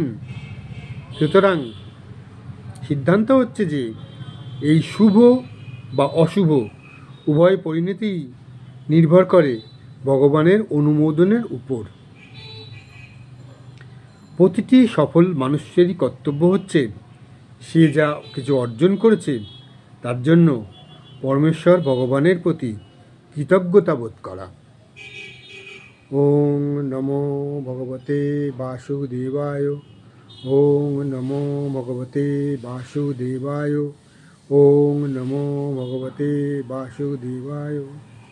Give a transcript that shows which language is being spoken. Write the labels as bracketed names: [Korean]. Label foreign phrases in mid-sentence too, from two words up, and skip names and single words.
[Bangla] সুতরাং সিদ্ধান্ত হচ্ছে যে এই শুভ বা অশুভ উভয় পরিণতি নির্ভর করে ভগবানের অনুমোদনের উপর। প্রতিটি সফল মানুষেরই কর্তব্য হচ্ছে সে যা কিছু অর্জন করেছে তার জন্য পরমেশ্বর ভগবানের প্রতি কৃতজ্ঞতা বোধ করা। [Sanskrit] ওং নমো ভগবতে বাসুদেবায়। ওং নমো ভগবতে বাসুদেবায়। ওং নমো ভগবতে বাসুদেবায়।